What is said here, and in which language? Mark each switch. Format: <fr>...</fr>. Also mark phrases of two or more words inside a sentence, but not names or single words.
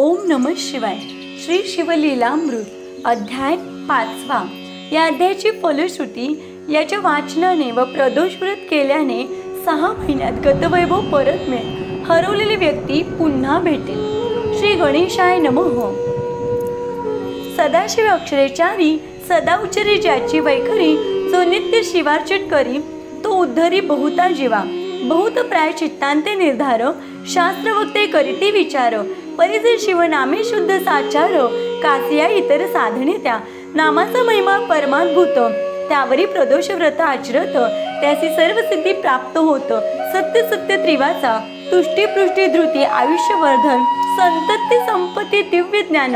<sa>नमः शिवाय. श्री शिवलीलामृत अध्याय 5.</sa> <mr>या अध्यायाची फलश्रुती याच्या वाचनाने व प्रदोष व्रत केल्याने 6 महिन्यात गतवैभव परत मिळेल. हरवलेली व्यक्ती पुन्हा भेटेल.</mr> <sa>श्री गणेशाय नमः.</sa> <mr>सदाशिव अक्षरेचारी सदा उच्चरी ज्याची वैखरी, जो नित्य शिवार्चित करी तो उद्धरी बहुता जीवा. बहुत प्राय चित्तांते निर्धार, शास्त्र वक्ते करीती विचार. परिजे शिवनामे शुद्ध साचार, कासिया इतर साधने त्या. नामाचा महिमा परमाद्भूत, त्यावरी प्रदोष व्रत आचरत त्यासी सर्व सिद्धी प्राप्त होत. सत्य सत्य त्रिवाचा, तुष्टी पृष्टी धृती आयुष्यवर्धन, संतती संपत्ती दिव्य ज्ञान.</mr>